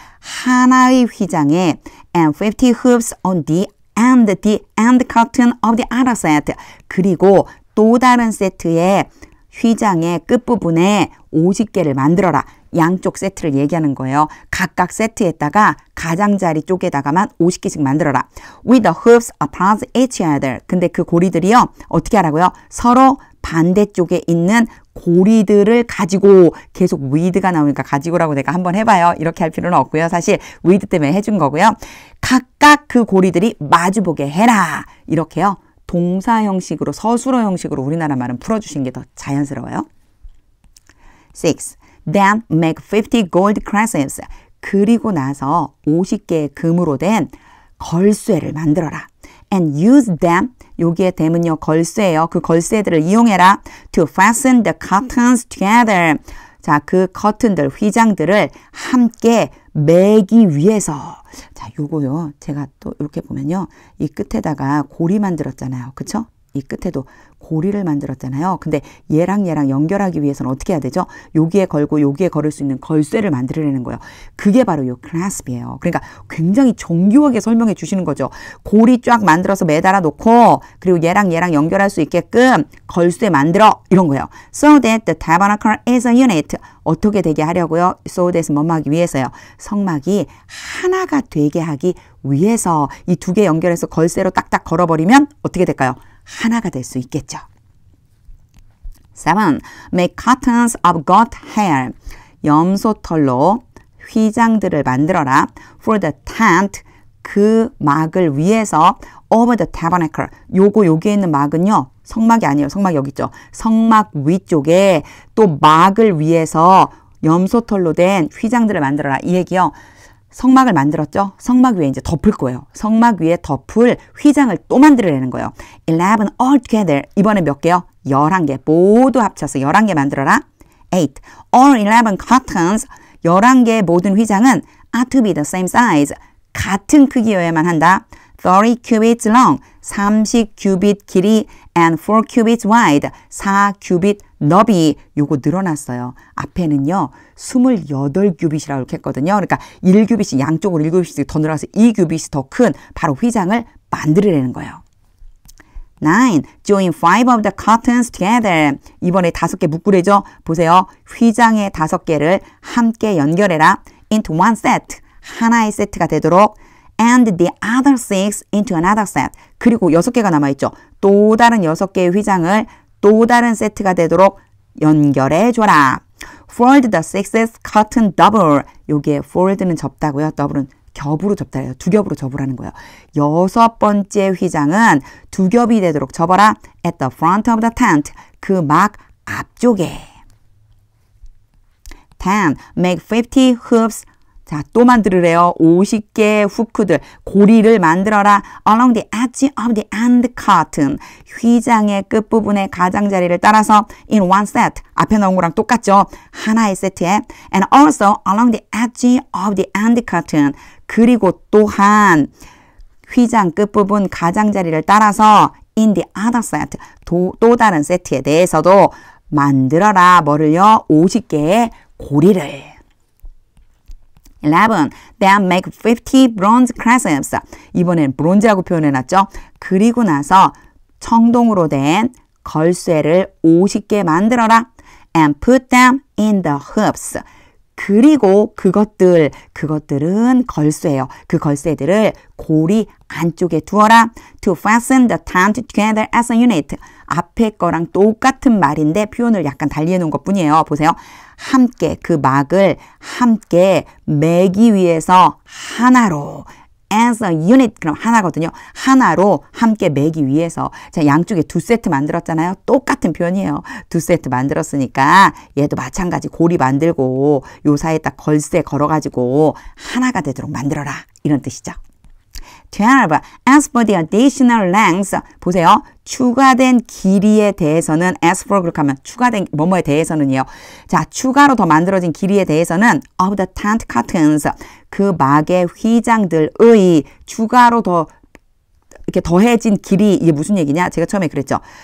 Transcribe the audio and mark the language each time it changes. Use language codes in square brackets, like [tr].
[ko] 하나의 휘장에 [en] and 50 hoops on the end curtain of the other set. [ko] 그리고 또 다른 세트의 휘장의 끝부분에 50개를 만들어라. 양쪽 세트를 얘기하는 거예요. 각각 세트에다가 가장자리 쪽에다가만 50개씩 만들어라. [en] With the hoops apart each other. [ko] 근데 그 고리들이요. 어떻게 하라고요? 서로 반대쪽에 있는 고리들을 가지고 계속 with가 나오니까 가지고라고 내가 한번 해봐요. 이렇게 할 필요는 없고요. 사실 with 때문에 해준 거고요. 각각 그 고리들이 마주보게 해라. 이렇게요. 동사 형식으로 서술어 형식으로 우리나라 말은 풀어주신 게 더 자연스러워요. [en] 6. Then make 50 gold clasps. [ko] 그리고 나서 50개의 금으로 된 걸쇠를 만들어라. [en] And use them. [ko] 여기에 them은요 걸쇠예요. 그 걸쇠들을 이용해라. [en] To fasten the curtains together. [ko] 자, 그 커튼들, 휘장들을 함께 매기 위해서. 자, 요거요. 제가 또 이렇게 보면요. 이 끝에다가 고리 만들었잖아요. 그쵸? 이 끝에도 고리를 만들었잖아요. 근데 얘랑 연결하기 위해서는 어떻게 해야 되죠? 여기에 걸고 여기에 걸을 수 있는 걸쇠를 만들어내는 거예요. 그게 바로 요 클래스프예요. 그러니까 굉장히 정교하게 설명해 주시는 거죠. 고리 쫙 만들어서 매달아 놓고 그리고 얘랑 연결할 수 있게끔 걸쇠 만들어 이런 거예요. [en] So that the tabernacle is a unit. [ko] 어떻게 되게 하려고요? So that은 뭐뭐 하기 위해서요. 성막이 하나가 되게 하기 위해서 이 두 개 연결해서 걸쇠로 딱딱 걸어버리면 어떻게 될까요? 하나가 될 수 있겠죠. 7. [en] Make curtains of goat hair. [ko] 염소털로 휘장들을 만들어라. [en] For the tent. [ko] 그 막을 위해서 [en] over the tabernacle. [ko] 여기에 있는 막은요. 성막이 아니에요. 성막 여기 있죠. 성막 위쪽에 또 막을 위해서 염소털로 된 휘장들을 만들어라. 이 얘기요. 성막을 만들었죠? 성막 위에 이제 덮을 거예요. 성막 위에 덮을 휘장을 또 만들어내는 거예요. [en] 11 all together. [ko] 이번에 몇 개요? 11개. 모두 합쳐서 11개 만들어라. [en] 8. All 11 curtains. [ko] 11개의 모든 휘장은 [en] are to be the same size. [ko] 같은 크기여야만 한다. [en] 30 cubits long. [ko] 30 큐빗 길이 [en] and 4 cubits wide. [ko] 4 큐빗 너비. 요거 늘어났어요. 앞에는요. 28규빗이라고 이렇게 했거든요. 그러니까 1규빗이 양쪽으로 1규빗씩 더 늘어나서 2규빗이 더 큰 바로 휘장을 만들어내는 거예요. 9. [en] Join 5 of the curtains together. [ko] 이번에 5개 묶으래죠. 보세요. 휘장의 5개를 함께 연결해라. [en] Into one set. [ko] 하나의 세트가 되도록. [en] And the other 6 into another set. [ko] 그리고 6개가 남아있죠. 또 다른 6개의 휘장을 또 다른 세트가 되도록 연결해줘라. [en] Fold the 6th curtain double. [ko] 여기에 fold는 접다고요. double은 겹으로 접다래요. 두 겹으로 접으라는 거예요. 6번째 휘장은 두 겹이 되도록 접어라. [en] At the front of the tent. [ko] 그 막 앞쪽에. 10. [en] Make 50 hoops. [ko] 자, 또 만들으래요. 50개의 후크들, 고리를 만들어라. [en] Along the edge of the end curtain. [ko] 휘장의 끝부분의 가장자리를 따라서 [en] in one set. [ko] 앞에 나온 거랑 똑같죠? 하나의 세트에. [en] And also along the edge of the end curtain. [ko] 그리고 또한 휘장 끝부분 가장자리를 따라서 [en] in the other set. [ko] 또 다른 세트에 대해서도 만들어라. 뭐를요? 50개의 고리를. 11. [en] Then make 50 bronze clasps. [ko] 이번엔 브론즈라고 표현해놨죠. 그리고 나서 청동으로 된 걸쇠를 50개 만들어라. [en] And put them in the hoops. [ko] 그리고 그것들은 걸쇠예요. 그 걸쇠들을 고리 안쪽에 두어라. [en] To fasten the tent together as a unit. [ko] 앞에 거랑 똑같은 말인데 표현을 약간 달리 해놓은 것 뿐이에요. 보세요. 함께 그 막을 함께 매기 위해서 하나로 [en] as a unit [ko] 그럼 하나거든요. 하나로 함께 매기 위해서 자 양쪽에 두 세트 만들었잖아요. 똑같은 표현이에요. 두 세트 만들었으니까 얘도 마찬가지 고리 만들고 요 사이에 딱 걸쇠 걸어가지고 하나가 되도록 만들어라 이런 뜻이죠. 12. [en] As for the additional length 보세요. [ko] 추가된 길이에 대해서는 as for 그렇게 하면 추가된 뭐뭐에 대해서는요. 자 추가로 더 만들어진 길이에 대해서는 [en] of the tent curtains [ko] 그 막의 휘장들의 추가로 더 이렇게 더해진 길이 이게 무슨 얘기냐? 제가 처음에 그랬죠.